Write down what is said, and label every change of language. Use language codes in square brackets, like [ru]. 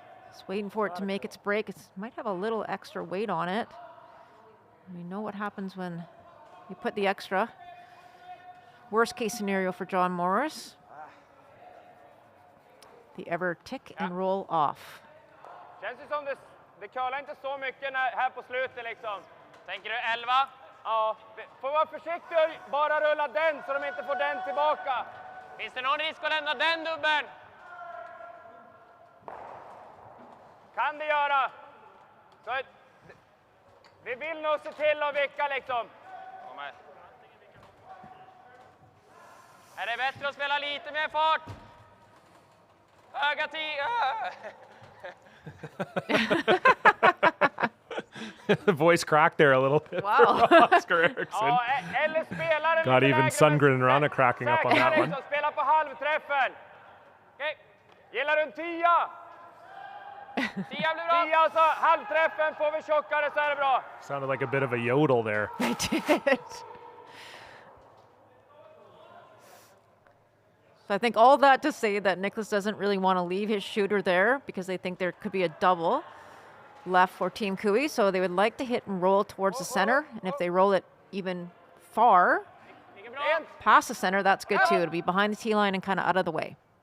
[en] Just waiting for it to make its break. It might have a little extra weight on it. We know what happens when you put the extra. Worst case scenario for John Morris. The ever tick and roll off. [sv] Känns det som det curlar inte så mycket här på slutet liksom. Tänker du 11? Ja, får vara försiktig och bara rulla den så de inte får den tillbaka. Finns det någon risk att lämna den dubben? Kan det göra. Så vi vill nog se till att vicka liksom. Är det bättre att spela lite mer fart? Höga 10. [en] The voice cracked there a little bit. Wow. For Oscar Eriksson. [sv] Eller spelaren [en] Got even Sundgren and Rana cracking up on that one. [sv] Spela på halvträffen. Okej. Gillar du en 10? 10 blir bra. 10 så halvträffen får vi tjockare så är det bra. [en] Sounded like a bit of a yodel there. I did. So I think all that to say that Nicholas doesn't really want to leave his shooter there because they think there could be a double left for Team Cooey. So they would like to hit and roll towards the center. And if they roll it even far past the center, that's good too. It'll be behind the tee line and kind of out of the way.